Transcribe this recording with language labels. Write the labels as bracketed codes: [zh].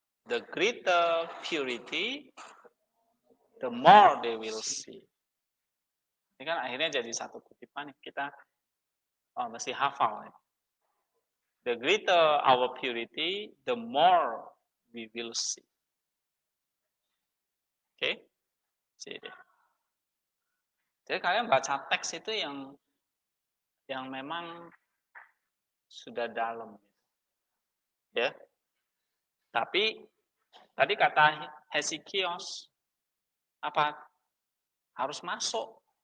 [en] The greater purity, the more they will see. [id] Ini kan akhirnya jadi satu kutipan yang kita mesti hafal. Ya. [en] The greater our purity, the more we will see. Oke, okay? [id] Jadi kalian baca teks itu yang memang sudah dalam, ya. Tapi tadi kata Hezekios apa harus masuk.